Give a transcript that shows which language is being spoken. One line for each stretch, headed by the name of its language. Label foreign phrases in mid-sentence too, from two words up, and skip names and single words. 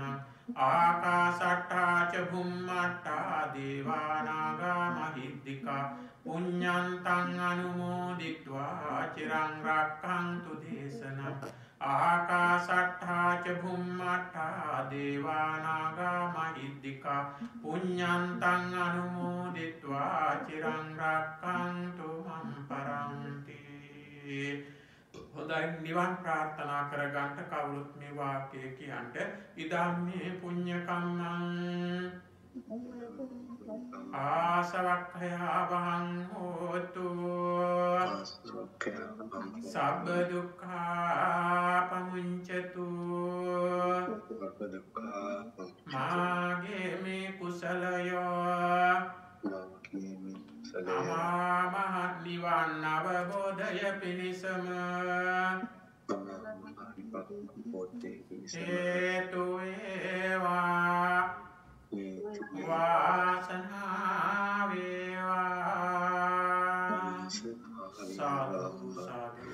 Pali: ආකාශට්ඨා ච භුම්මට්ඨා දේවානාගා මහිද්దికා පුඤ්ඤන්තං අනුමෝදිත්වා චිරං රක්ඛන්තු දේශනං ආකාශට්ඨා ච භුම්මට්ඨා දේවානාගා මහිද්దికා පුඤ්ඤන්තං අනුමෝදිත්වා චිරං රක්ඛන්තු මම් පරන්ති.
Sinhala: හොඳයි නිවන් ප්‍රාර්ථනා කරගන්න කවුරුත් මේ වාක්‍යය කියන්ට
Pali: ඉදම්මේ පුඤ්ඤ කම්මං ආසවක්ඛයා වහං හෝතු සබ්බ දුක්ඛා පමුඤ්චතු
Sinhala: මාගේ මේ කුසලයෝ අමාමහත් නිවන් අවබෝධය පිණිසම හේතු වේවා වාසනාව වේවා සාදු සාදු.